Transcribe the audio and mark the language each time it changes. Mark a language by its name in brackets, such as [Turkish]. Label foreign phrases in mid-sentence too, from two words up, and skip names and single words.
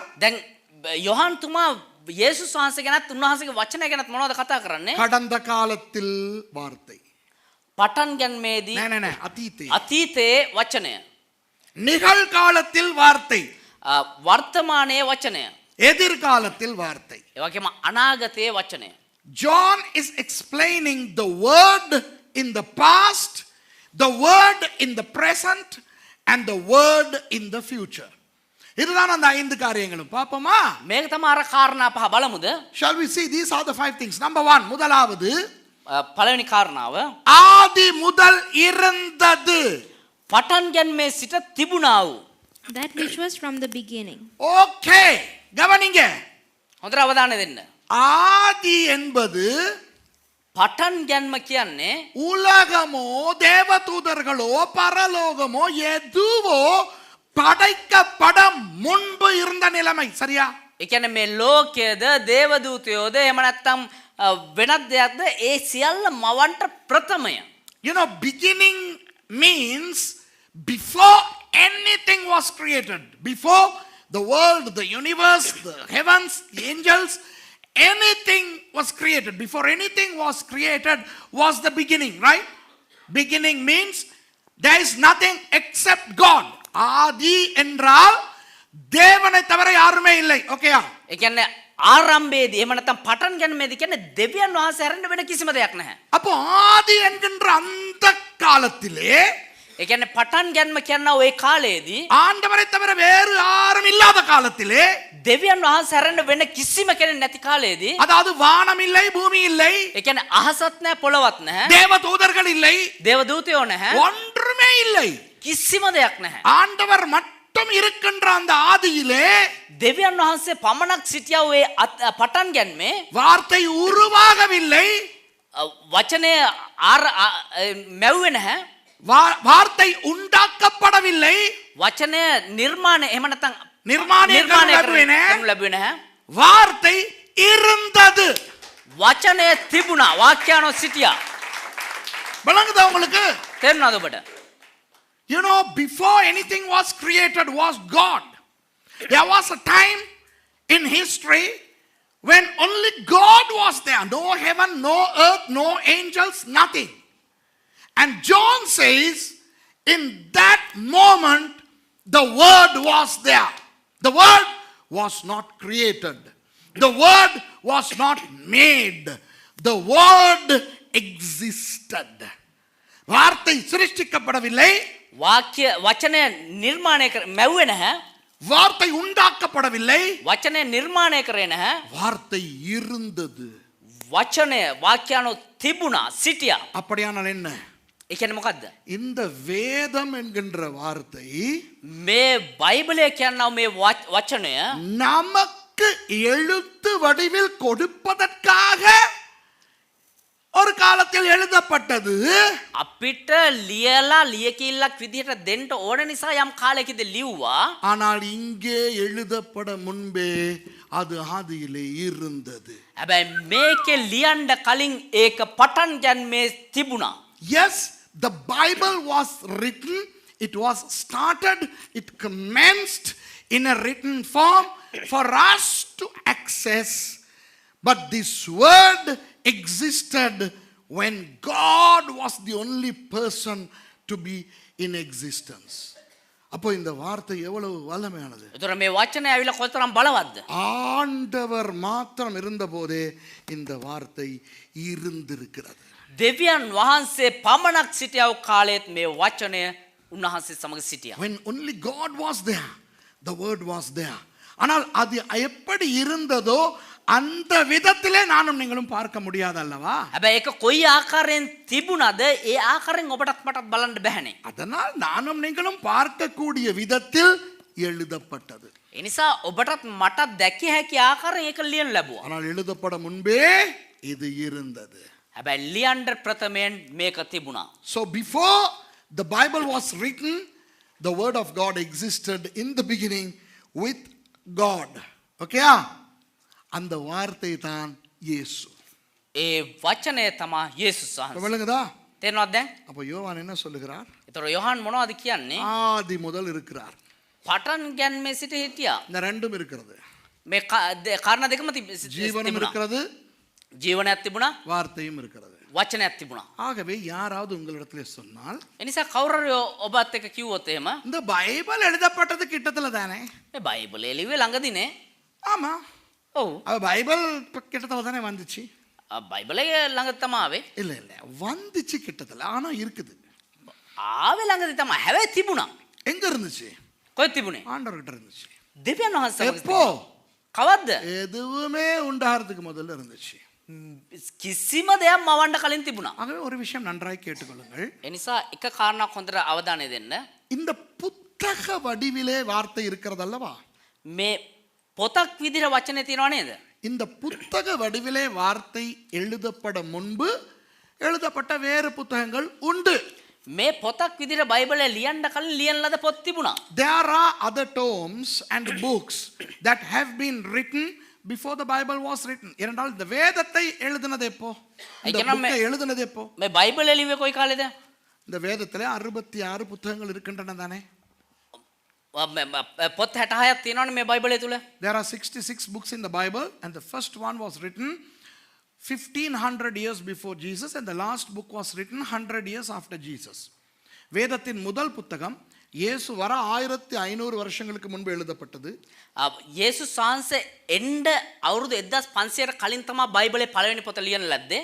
[Sinhala] දැන් යොහන් තුමා යේසුස් වහන්සේ ගැනත් උන්වහන්සේගේ වචනය ගැනත් මොනවද කතා කරන්නේ? [Tamil] கடந்த காலத்தில் வார்த்தை. [Sinhala] පටන් ගැනීමේදී නෑ අතීතේ. අතීතයේ වචනය. [Tamil] நிகழ்காலத்தில் வார்த்தை. [Sinhala] වර්තමානයේ වචනය. [Tamil] எதிர்காலத்தில் வார்த்தை. [Sinhala] ඒ වගේම අනාගතයේ වචනය. [English] John is explaining the word in the past, the word in the present, and the word in the future. [Tamil] இதுதான் அந்த 5 காரியங்களும். பாப்போமா? [Sinhala] මේක තමයි අර කාරණා පහ බලමුද? [English] Shall we see? These are the 5 things. Number 1, [Tamil] முதலாவது, [Sinhala] පළවෙනි කාරණාව, [Tamil] ஆதி முதல் இருந்தது. [Sinhala] පටන් ගැන්මේ සිට තිබුණා වූ. [English] that which was from the beginning. [Tamil] ஓகே கவனிங்க. [Sinhala] හොඳට අවධානය දෙන්න. [Tamil] ஆதி என்பது [Sinhala] පටන් ගැන්ම කියන්නේ [Tamil] உலகமோ தேவதூதர்களோ பரலோகமோ எதுவோ படைக்கப்பட முன்பு இருந்த நிலைமை. சரியா? [Sinhala] ඒ කියන්නේ මේ ලෝකයේද දේවදූතයෝද එහෙම නැත්නම් වෙනත් දෙයක්ද ඒ සියල්ල මවන්ට ප්‍රථමය. [English] You know, beginning means before anything was created, before the world, the universe, the heavens, the angels, anything was created. Before anything was created was the beginning, right? Beginning means there is nothing except God. [Tamil] ஆதி என்றால் தேவனை தவிர யாருமே இல்லை. ஓகேயா? [Sinhala] ඒ කියන්නේ ආරම්භයේදී එහෙම නැත්නම් පටන් ගැනීමේදී කියන්නේ දෙවියන් වහන්සේ හැරෙන්න වෙන කිසිම දෙයක් නැහැ. [Tamil] அப்போ ஆதி என்கின்ற அந்த காலத்திலே [Sinhala] ඒ කියන්නේ පටන් ගැනීම කියනවා ওই කාලයේදී [Tamil] ஆண்டவரை தவிர வேறு யாரும் இல்லாத காலத்திலே [Sinhala] දෙවියන් වහන්සේ හැරෙන්න වෙන කිසිම කෙනෙක් නැති කාලයේදී [Tamil] அதாவது வானம் இல்லை பூமி இல்லை [Sinhala] ඒ කියන්නේ අහසත් නැහැ පොළවත් නැහැ [Tamil] தேவ தூதர்கள் இல்லை [Sinhala] දේව දූතයෝ නැහැ [Tamil] ஒன்றுமே இல்லை [Sinhala] කිසිම දෙයක් නැහැ. [Tamil] ஆண்டவர் மட்டும் இருக்கின்ற அந்த ஆதியிலே [Sinhala] දෙවියන් වහන්සේ පමණක් සිටියා ඔය පටන් ගැනීමේ [Tamil] வார்த்தை உருவாகவில்லை [Sinhala] වචනය මැව්වේ නැහැ. [Tamil] வார்த்தை உண்டாக்கப்படவில்லை [Sinhala] වචනය නිර්මාණය එහෙම නැත්නම් [Tamil] நிர்மாணம் [Sinhala] කරනු ලැබුවේ නැහැ. [Tamil] வார்த்தை இருந்தது. [Sinhala] වචනය තිබුණා. වාක්‍යano සිටියා. [Tamil] விளங்குதா உங்களுக்கு? [Sinhala] තේරුණාද ඔබට? [English] You know, before anything was created was God. There was a time in history when only God was there. No heaven, no earth, no angels, nothing. And John says, in that moment, the Word was there. The Word was not created. The Word was not made. The Word existed. [Tamil] வார்த்தை சிருஷ்டிக்கப்படவில்லை. [Sinhala] වචනය නිර්මාණය මැව්වේ නැහැ. [Tamil] வார்த்தை உண்டாக்கப்படவில்லை. [Sinhala] වචනය නිර්මාණය කරේ නැහැ. [Tamil] வார்த்தை இருந்தது. [Sinhala] වචනය වාක්‍යano තිබුණා සිටියා. [Tamil] அப்படியானால் என்ன? [Sinhala] ඒ කියන්නේ මොකද්ද? [Tamil] இந்த வேதம் என்கின்ற வார்த்தை [Sinhala] මේ බයිබලය කියනවා මේ වචනය [Tamil] நமக்கு எழுத்து வடிவில் கொடுப்பதற்காக ஒரு காலத்தில் எழுதப்பட்டது. [Sinhala] අපිට ලියලා ලියකිල්ලක් විදිහට දෙන්න ඕන නිසා යම් කාලයකදී ලිව්වා. [Tamil] ஆனால் இங்கே எழுதப்பட முன்பே அது ஆதியிலே இருந்தது. [Sinhala] හැබැයි මේකේ ලියන්න කලින් ඒක පටන් ගැනීමේ තිබුණා. [English] Yes, the Bible was written, it was started, it commenced in a written form for us to access. But this word existed when God was the only person to be in existence. [Tamil] அப்போ இந்த வார்த்தை எவ்வளவு வல்லமையானது. [Sinhala] ඒතර මේ වචනය ඇවිල්ලා කොතරම් බලවත්ද? [Tamil] ஆண்டவர் மாத்திரம் இருந்தபோதே இந்த வார்த்தை இருந்திருக்கிறது. [Sinhala] දෙවියන් වහන්සේ පමණක් සිටියව කාලයේත් මේ වචනය උන්වහන්සේ සමග සිටියා. [English] When only God was there, the word was there. [Tamil] ஆனால் அது எப்படி இருந்ததோ அந்த விதத்திலே நானும் நீங்களும் பார்க்க முடியாது அல்லவா? [Sinhala] හැබැයි ඒක කොයි ආකාරයෙන් තිබුණාද ඒ ආකාරයෙන් ඔබටත් මටත් බලන්න බැහැනේ. [Tamil] அதனால் நானும் நீங்களும் பார்க்கக்கூடிய விதத்தில் எழுதப்பட்டது. [Sinhala] ඒ නිසා ඔබටත් මටත් දැකිය හැකි ආකාරයෙන් ඒක ලියන්න ලැබුවා. [Tamil] ஆனால் எழுதப்பட முன்பே இது இருந்தது. [Sinhala] හැබැයි ලියන්න ප්‍රථමයෙන් මේක තිබුණා. [English] So before the Bible was written, the word of God existed in the beginning with God. [Tamil] Okay? அந்த வார்த்தை தான் இயேசு. [Sinhala] ඒ වචනය තමයි යේසුස් වහන්සේ. [Tamil] விளங்குதா? [Sinhala] තේරෙනවද දැන්? [Tamil] அப்ப யோவான் என்ன சொல்லுகிறார்? [Sinhala] ඒතර යොහන් මොනවද කියන්නේ? [Tamil] ஆதி முதல் இருக்கிறார். [Sinhala] පටන් ගැනීමේ සිට හිටියා. [Tamil] இந்த ரெண்டும் இருக்கிறது. [Sinhala] මේ කාරණා දෙකම [Tamil] ஜீவனும் [Sinhala] තිබුණා. [Tamil] இருக்கிறது, [Sinhala] ජීවනයක් තිබුණා, [Tamil] வார்த்தையும் இருக்கிறது. [Sinhala] වචනයක් තිබුණා. [Tamil] ஆகவே யாராவது உங்களிடத்திலே சொன்னால் [Sinhala] ඒ නිසා කවුරු ඔබත් එක්ක කිව්වොත් එහෙම [Tamil] இந்த பைபிள் எழுதப்பட்டது கிட்டத்துல தானே? [Sinhala] මේ බයිබලේ ලිව්වේ ළඟදීනේ. [Tamil] ஆமா. [Sinhala] ඔව්. [Tamil] அது பைபிள் கிட்டத்துல தானே வந்துச்சு? [Sinhala] බයිබලේ ළඟ තමයි ආවේ. [Tamil] இல்ல இல்ல வந்துச்சு கிட்டத்துல, ஆனா இருக்குது. [Sinhala] ආවේ ළඟදී තමයි. හැබැයි තිබුණා. [Tamil] எங்க இருந்துச்சு? [Sinhala] කොහෙද තිබුණේ? [Tamil] ஆண்டவர்கிட்ட இருந்துச்சு. [Sinhala] දෙවියන් වහන්සේ [Tamil] எப்போ? [Sinhala] කවද්ද? [Tamil] எதுவுமே உண்டாகிறதுக்கு முதல்ல இருந்துச்சு. [Sinhala] කිසිම දෙයක් මවන්න කලින් තිබුණා. [Tamil] ஆகவே ஒரு விஷயம் நன்றாய் கேட்டுக்கொள்ளுங்கள். [Sinhala] ඒ නිසා එක කාරණාවක් හොඳට අවධානය දෙන්න. [Tamil] இந்த புத்தக வடிவிலே வார்த்தை இருக்கிறதல்லவா? [Sinhala] මේ පොතක් විදිහට වචනේ තියනවා නේද? [Tamil] இந்த புத்தக வடிவிலே வார்த்தை எழுதப்பட முன்பு எழுதப்பட்ட வேறு புத்தகங்கள் உண்டு. [Sinhala] මේ පොතක් විදිහට බයිබලය ලියන්න කලින් ලියන ලද පොත් තිබුණා. [English] There are other tomes and books that have been written before the Bible was written. [Tamil] ஏனென்றால் இந்த வேதத்தை எழுதினது எப்போ? இந்த புக்கை எழுதினது எப்போ? [Sinhala] මේ බයිබලය ලිව්වේ කොයි කාලෙද? [Tamil] இந்த வேதத்திலே 66 புத்தகங்கள் இருக்கின்றன தானே? [Sinhala] පොත් 66ක් තියෙනවනේ මේ බයිබලය තුල. [English] There are 66 books in the Bible and the first one was written 1500 years before Jesus and the last book was written 100 years after Jesus. [Tamil] வேதத்தின் முதல் புத்தகம் இயேசு வர 1500 வருஷங்களுக்கு முன்பு எழுதப்பட்டது. [Sinhala] යේසුස් වහන්සේ එන්න අවුරුදු 1500කට කලින් තමයි බයිබලේ පළවෙනි පොත ලියන ලද්දේ.